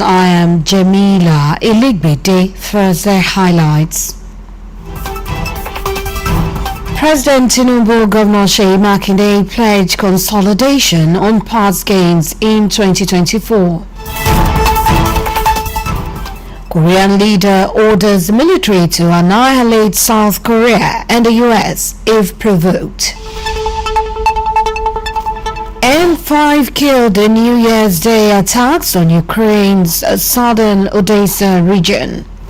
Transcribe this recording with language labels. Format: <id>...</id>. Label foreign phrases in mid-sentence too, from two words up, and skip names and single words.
<en>I am Jamila Iligbede. Thursday highlights. President Tinubu, Governor Seyi Makinde pledged consolidation on past gains in 2024. Korean leader orders military to annihilate South Korea and the US if provoked. And 5 killed in New Year's Day attacks on Ukraine's southern Odessa region.</en>